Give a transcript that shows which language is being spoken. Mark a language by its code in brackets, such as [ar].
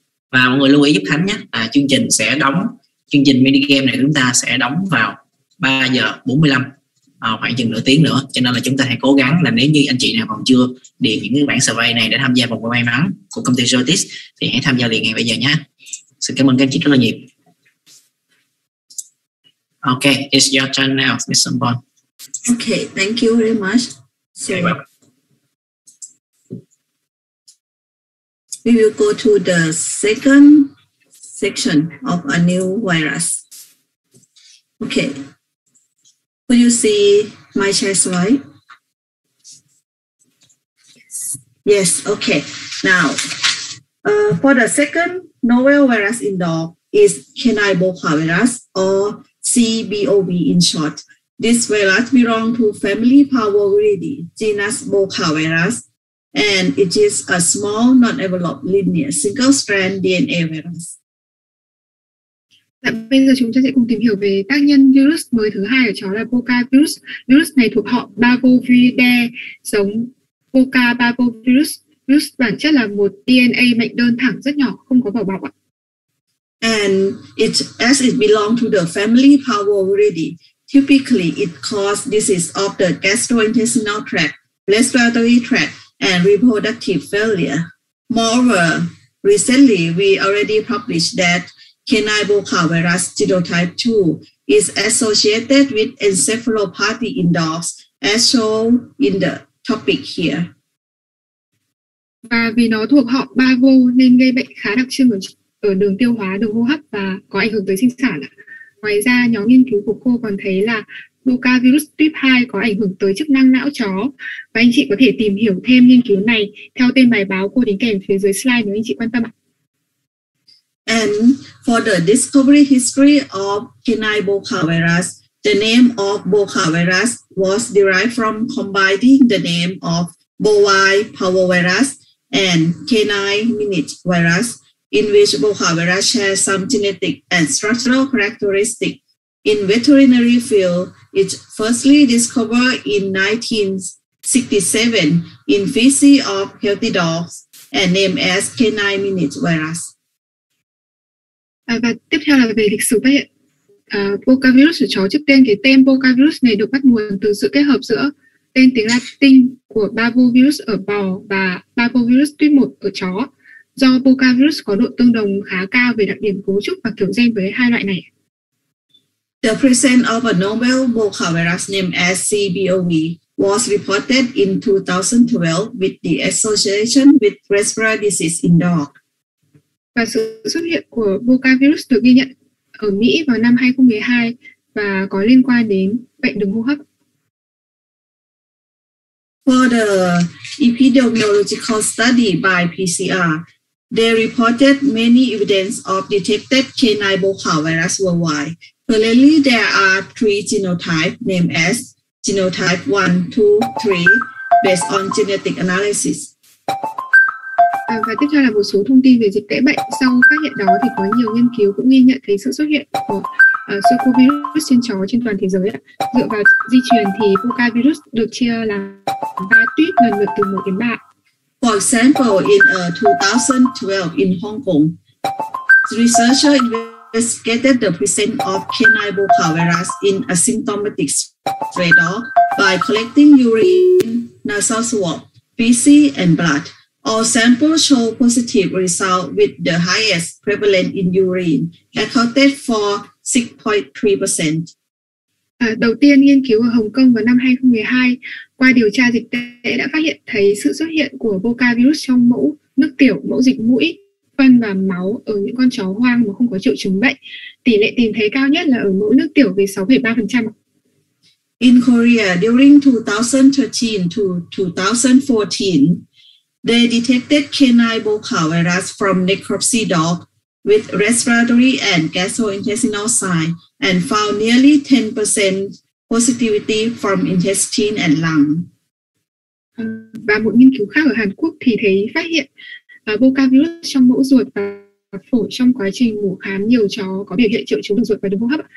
[vi] Và mọi người lưu ý giúp Khánh nhé, chương trình mini game này chúng ta sẽ đóng vào 3 giờ 45, khoảng chừng nửa tiếng nữa, cho nên là chúng ta hãy cố gắng là nếu như anh chị nào còn chưa điền những cái bản survey này để tham gia vòng may mắn của công ty Jotis thì hãy tham gia liền ngay bây giờ nhé. Xin cảm ơn các anh chị rất là nhiều. [en] Okay, it's your turn now, Ms. Sambon. Okay, thank you very much. So we will go to the second section of a new virus. Okay, could you see my share slide? Yes, okay. Now, for the second novel virus in dog is canine virus, or CBOV in short. This virus belongs to family Parvoviridae, genus virus, and it is a small, non-enveloped, linear, single-strand DNA virus. [vi] Bây giờ chúng ta sẽ cùng tìm hiểu về tác nhân virus mới thứ hai ở chó là Boca virus. Virus này thuộc họ Parvoviridae, giống Boca parvovirus. Virus bản chất là một DNA mệnh đơn thẳng rất nhỏ, không có vỏ bọc ạ. [en] And as it belongs to the family Parvoviridae, typically it causes disease of the gastrointestinal tract, respiratory tract, and reproductive failure. Moreover, recently we already published that canine virus genotype 2 is associated with encephalopathy in dogs, as shown in the topic here. [vi] Và vì nó thuộc họ Parvo nên gây bệnh khá đặc trưng ở đường tiêu hóa, đường hô hấp và có ảnh hưởng tới sinh sản. Ngoài ra, nhóm nghiên cứu của cô còn thấy là Boca virus type 2 có ảnh hưởng tới chức năng não chó. Và anh chị có thể tìm hiểu thêm nghiên cứu này theo tên bài báo cô đính kèm phía dưới slide nếu anh chị quan tâm ạ. [en] And for the discovery history of canine Boca virus, the name of Boca virus was derived from combining the name of bovine parvovirus and canine minute virus, in which Boca virus shares some genetic and structural characteristics. In veterinary field, it firstly discovered in 1967 in feces of healthy dogs and named as canine minute virus. [vi] Và tiếp theo là về lịch sử phát hiện Boca virus ở chó. Trước tiên, cái tên Boca virus này được bắt nguồn từ sự kết hợp giữa tên tiếng Latin của Parvovirus ở bò và Parvovirus type 1 ở chó. Do Boca virus có độ tương đồng khá cao về đặc điểm cấu trúc và kiểu gen với hai loại này. [en] The presence of a novel Boca virus named as CBOV was reported in 2012 with the association with respiratory disease in dogs. [vi] Và sự xuất hiện của Boca virus được ghi nhận ở Mỹ vào năm 2012 và có liên quan đến bệnh đường hô hấp. [en] For the epidemiological study by PCR, they reported many evidence of detected canine Boca virus worldwide. Currently, there are 3 genotypes named as genotype 1, 2, 3 based on genetic analysis. [vi] Và tiếp theo là một số thông tin về dịch tễ bệnh. Sau phát hiện đó thì có nhiều nghiên cứu cũng ghi nhận thấy sự xuất hiện của Sarcovirus trên chó trên toàn thế giới. Dựa vào di truyền thì Boca virus được chia là 3 tuyếp lần lượt từ 1 đến 3. [en] For example, in 2012 in Hong Kong, researchers investigated the presence of canine Boca virus in asymptomatic stray dogs by collecting urine, nasal swab, feces, and blood. All samples show positive result with the highest prevalence in urine, accounted for 6.3%. [vi] Đầu tiên, nghiên cứu ở Hồng Kông vào năm 2012 qua điều tra dịch tễ đã phát hiện thấy sự xuất hiện của Boca virus trong mẫu nước tiểu, mẫu dịch mũi, phân và máu ở những con chó hoang mà không có triệu chứng bệnh. Tỷ lệ tìm thấy cao nhất là ở mẫu nước tiểu với 6,3%. [en] In Korea, during 2013 to 2014, they detected canine Boca virus from necropsy dog with respiratory and gastrointestinal signs and found nearly 10% positivity from intestine and lung. [vi] Và một nghiên cứu khác ở Hàn Quốc thì thấy phát hiện Boca virus trong mẫu ruột và phổi trong quá trình mổ khám nhiều chó có biểu hiện triệu chứng đường ruột và đường hô hấp.